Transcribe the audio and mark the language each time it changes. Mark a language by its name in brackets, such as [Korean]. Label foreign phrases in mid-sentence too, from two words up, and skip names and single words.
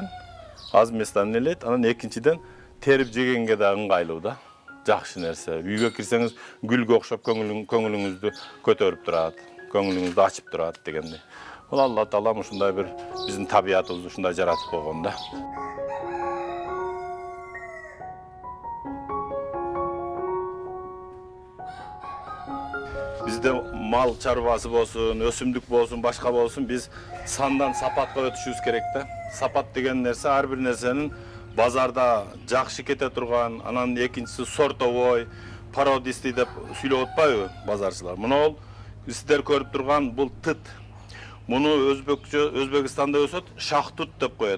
[Kyrgyz] Аз местан элейт, анан экинчиден терип жегенге да ыңгайлуу да. Жакшы нерсе. Үйгө кирсеңиз гүлгө окшоп көңүлүңүздү көтөрүп турат, көңүлүңүздү ачып турат дегендей. Бул Алла Таалам ушундай бир биздин табиятыбызды ушундай жаратып койгон да. Бизде мал чарбасы болсун, өсүмдүк болсун, башка болсун, биз сандан сапатка өтүшүбүз керек да. Сапат деген нерсе ар бир нерсенин базарда жакшы кете турган, анан экинчиси [Russian] сортовой, пародистый [Kyrgyz] деп сүйлөп атпайбы базарчылар. Мына ол сиздер көрүп турган бул тыт. Муну Өзбекстанда өсөт, шахтут деп коет.